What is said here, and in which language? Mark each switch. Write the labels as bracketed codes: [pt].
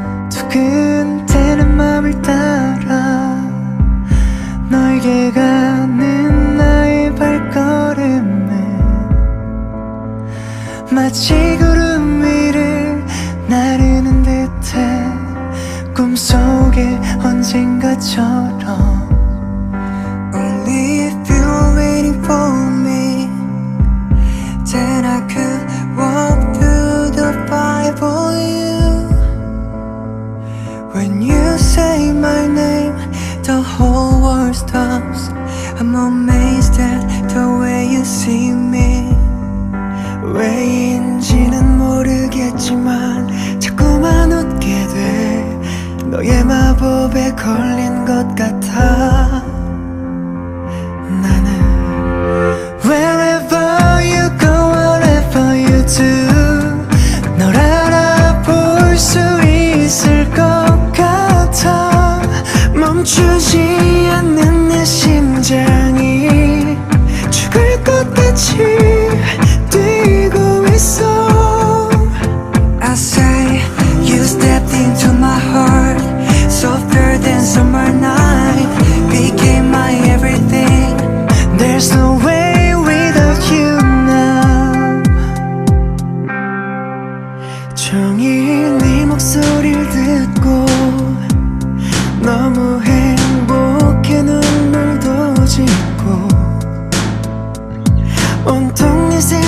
[ko] 두근대는 맘을 따라 너에게 가는 나의 발걸음은 마치 구름 위를 나르는 듯해. 꿈속에 언젠가처럼 [en] Only if you're waiting for me, then I could walk through the fire for you. When you say my name, the whole world stops. I'm amazed at the way you see me. [ko] 왜인지는 모르겠지만 자꾸만 웃게 돼. 너의 마법에 걸린 것 같아. 나는 [en] Wherever you go, whatever you do, [ko] 널 알아볼 수 있을 것 같아. 멈추지 않는 내 심장이 죽을 것 같이 뛰고 있어. [en] I say you stepped into my heart, softer than summer night, became my everything. There's no way without you now. [ko] 종일 네 목소리를 듣고 너무 행복해 눈물도 짓고 온통 네